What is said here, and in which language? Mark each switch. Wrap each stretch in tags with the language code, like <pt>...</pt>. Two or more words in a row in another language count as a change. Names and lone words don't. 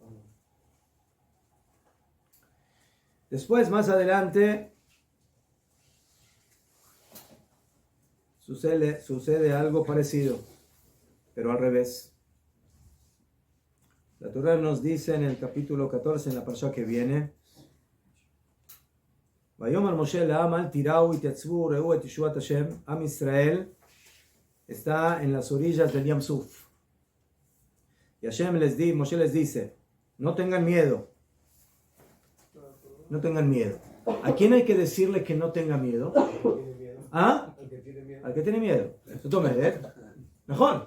<es>Después, más adelante, sucede algo parecido, pero al revés. La Torah nos dice en el capítulo 14, en la parashá que viene,</es> <he>ויאמר משה לעם אל תיראו התיצבו וראו את ישועת השם.</he> <es>Am Israel está en las orillas del Yam Suf. Y Moshe les dice, no tengan miedo. No tengan miedo. ¿A quién hay que decirle que no tenga miedo? ¿Ah? Al que tiene miedo. Eso tome, mejor.</es>